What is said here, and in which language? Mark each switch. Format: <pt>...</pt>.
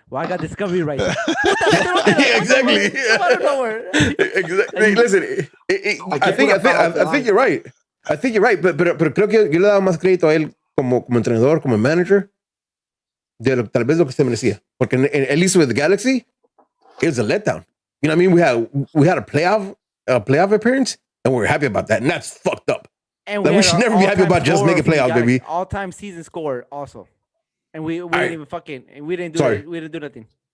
<en>Well, I got Discovery right. Yeah, exactly. Out of nowhere. Exactly. Hey, listen, I think you're right. I think you're right,</en> <es>pero creo que yo le daba más crédito a él como entrenador, como manager, de tal vez lo que se merecía.</es> <en>Porque at least with the Galaxy, it was a letdown. You know what I mean? We had a playoff appearance, and we were happy about that, and that's fucked up. And we should never be happy about just making playoffs, baby. All-time season score also, and we didn't even we didn't do we didn't do nothing.</en>